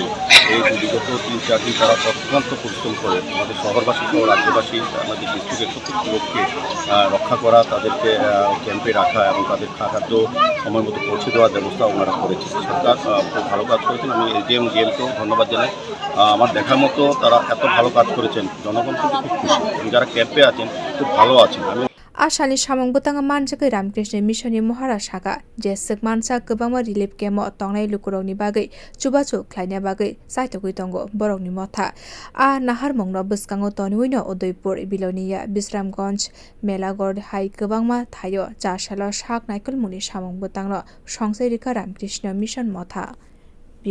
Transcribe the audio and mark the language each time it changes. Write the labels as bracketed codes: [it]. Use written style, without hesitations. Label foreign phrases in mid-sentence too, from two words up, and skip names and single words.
[bn] এই বিগত 3-4 দিন তারা অত্যন্ত পরিশ্রম করে আমাদের শহরবাসী সহ রাজ্যবাসী, আমাদের ডিস্ট্রিক্টের প্রত্যেকটি লোককে রক্ষা করা, তাদেরকে ক্যাম্পে রাখা এবং তাদের খাদ্য সময় মতো পৌঁছে দেওয়ার ব্যবস্থা ওনারা করেছে। সরকার খুব ভালো কাজ করেছেন। আমি এসডিএম ডিএমকেও ধন্যবাদ জানাই। আমার দেখার মতো তারা এত ভালো কাজ করেছেন, জনগণ কিন্তু খুব খুশি এবং যারা ক্যাম্পে আছেন খুব ভালো আছেন। আমি [trp] Asani samung botanga manjagai Ramkrishna Mission ni mohara saka je sekmansa gobangma relief kemo tongnai lukurokni bagai chubachu khlaina bagai saitogui tongo borokni motha a nahar mongno bwskango toniwino Udaipur, Bilonia, Bisramganj, Melagord hai gobangma thayo jasalo saknai kulmungni samung botangno songsai rika Ramkrishna Mission motha.